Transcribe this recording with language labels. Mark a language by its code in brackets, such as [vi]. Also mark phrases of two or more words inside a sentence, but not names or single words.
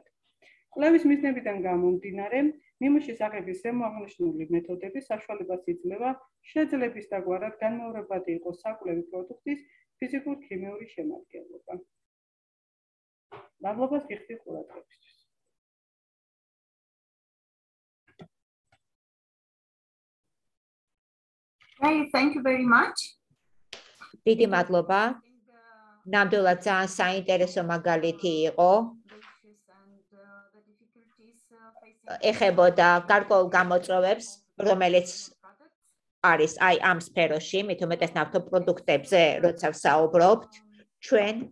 [ka] კვლევის მიზნებიდან გამომდინარე, ნიმუშის აღების ზემოაღნიშნული მეთოდები საშუალებას იძლევა შეძლების დაგვარად განმეორებადი იყოს საკვლევი პროდუქტის ფიზიკურ-ქიმიური შემადგენლობა. მადლობას გიხდით ყურადღებისთვის. [en] Thank you very much. [ka] დიდი მადლობა. ნამდვილად ძალიან საინტერესო მაგალითი იყო. ეხებოდა გარკვეულ გამოწვევებს, რომელიც არის აი ამ სფეროში, მით უმეტეს ნავთობპროდუქტებზე, როცა ვსაუბრობთ, ჩვენ